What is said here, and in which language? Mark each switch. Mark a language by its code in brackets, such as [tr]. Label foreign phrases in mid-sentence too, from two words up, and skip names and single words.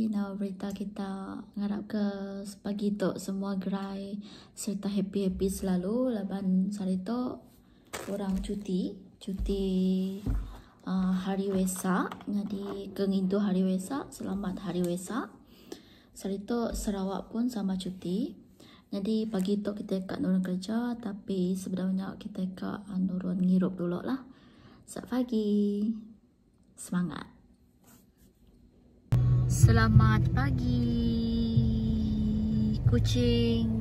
[iba] Nama berita kita ngarap ke pagi tu semua gerai serta happy-happy selalu. Laban hari tu orang cuti Hari Wesak. Jadi kengintu Hari Wesak, selamat Hari Wesak. Hari tu Sarawak pun sama cuti. Jadi pagi tu kita kat nurun kerja, tapi sebenarnya kita kat nurun ngirup dulu lah. [ms] Selamat pagi. Semangat. Selamat pagi kucing.